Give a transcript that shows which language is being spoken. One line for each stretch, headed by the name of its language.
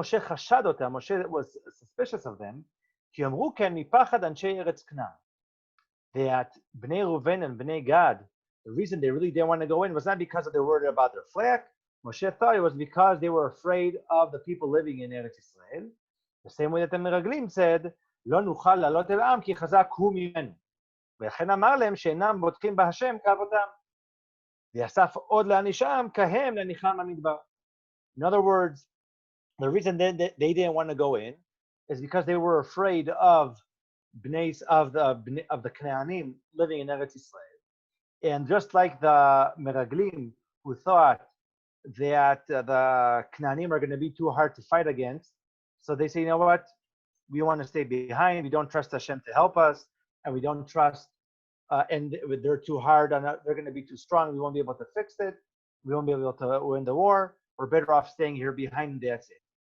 English: Moshe was suspicious of them, that Bnei Reuven and Bnei Gad, the reason they really didn't want to go in was not because they were worried about their fleck. Moshe thought it was because they were afraid of the people living in Eretz Yisrael. The same way that the Meraglim said,
Hebrew: "Lo nuchal lalot el am ki chazak hu mimenu." ולכן אמר להם שאינם בוטחים בהשם כאבותם. ויאסף עוד להנישם כהם להניחם במדבר.
English: In other words, the reason they didn't want to go in is because they were afraid of the Canaanim living in Eretz Yisrael. And just like the Meraglim who thought that the Canaanim are going to be too hard to fight against, so they say, you know what, we want to stay behind, we don't trust Hashem to help us, and we don't trust, and they're too hard, they're going to be too strong, we won't be able to fix it, we won't be able to win the war, we're better off staying here behind, and that's it.